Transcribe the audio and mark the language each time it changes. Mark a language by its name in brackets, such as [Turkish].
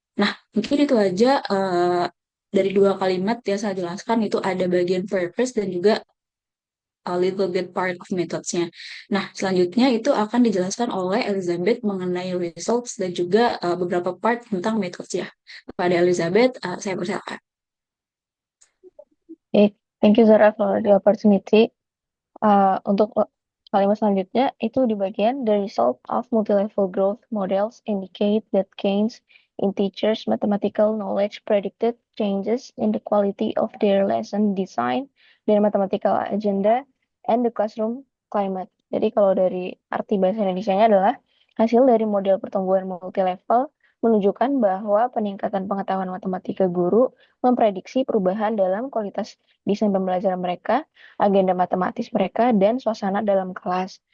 [Indonesian] Nah, mungkin itu aja dari 2 kalimat yang saya jelaskan, itu ada bagian purpose dan juga a little bit part of methods-nya. Nah, selanjutnya itu akan dijelaskan oleh Elizabeth mengenai results dan juga beberapa part tentang methods-nya. Kepada Elizabeth, saya persilakan. [English] Okay, thank you Zara for the opportunity. [Indonesian] Untuk kalimat selanjutnya itu di bagian [English] the result of multi-level growth models indicate that gains in teachers' mathematical knowledge predicted changes in the quality of their lesson design, their mathematical agenda, and the classroom climate. [Indonesian] Jadi kalau dari arti bahasa Indonesianya adalah hasil dari model pertumbuhan multi-level menunjukkan bahwa peningkatan pengetahuan matematika guru memprediksi perubahan dalam kualitas desain pembelajaran mereka, agenda matematis mereka, dan suasana dalam kelas.